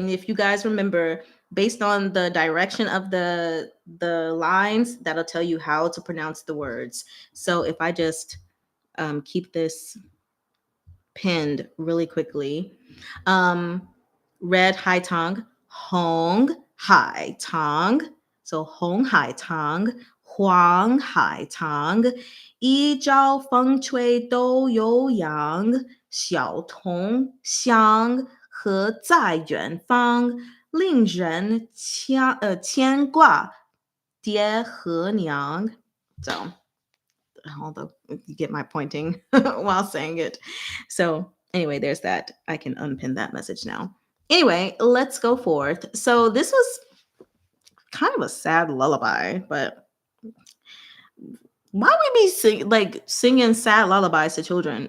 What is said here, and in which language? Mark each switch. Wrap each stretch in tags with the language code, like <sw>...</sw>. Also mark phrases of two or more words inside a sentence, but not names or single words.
<en>And if you guys remember, based on the direction of the lines, that'll tell you how to pronounce the words. So if I just keep this pinned really quickly, red high tongue, Hong Hai Tang. So Hong Hai Tang, Huang Hai Tang,</en> <zh>一朝风吹都有样，小童相和在远方，令人牵挂爹和娘.</zh> <en>So, although you get my pointing while saying it. So anyway, there's that. I can unpin that message now. Anyway, let's go forth. So this was kind of a sad lullaby, but why would we be singing sad lullabies to children?</en>